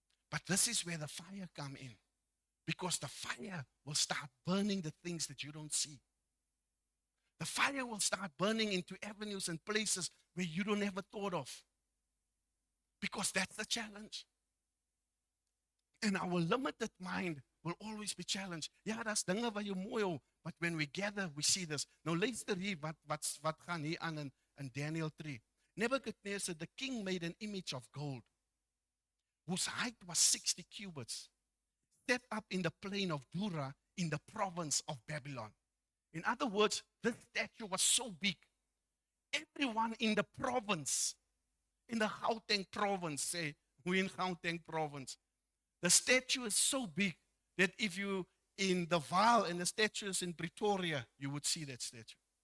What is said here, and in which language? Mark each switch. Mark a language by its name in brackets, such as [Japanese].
[English] But this is where the fire come in. Because the fire will start burning the things that you don't see. The fire will start burning into avenues and places where you don't ever thought of. Because that's the challenge. And our limited mind will always be challenged. [Afrikaans] Ja, daar's dinge wat jou mooi hou, [English] but when we gather, we see this. [Afrikaans] Nou luister hier wat gaan hier aan in Daniel 3. [English] Nebuchadnezzar, the king, made an image of gold, whose height was 60 cubits, set up in the plain of Dura in the province of Babylon. In other words, this statue was so big. Everyone in the province, in the Gauteng province, say, we in Gauteng province, the statue is so big that if you in the Vaal and the statue is in Pretoria, you would see that statue.